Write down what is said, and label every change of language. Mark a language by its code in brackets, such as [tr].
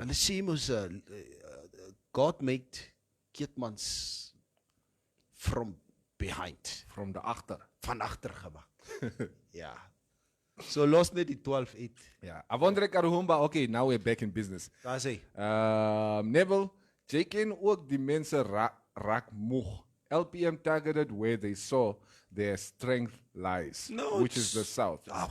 [af] Hulle sê mos [en] God made Keetmans from behind. From the agter. [af] Van agter gemaak. Ja. So los net die 12-8. [en] Yeah. Avondre Karuhumba, okay, now we're back in business. [af] Daar sê. Neville, jy ken ook die mense raak moeg. [en] LPM targeted where they saw their strength lies, which is the South.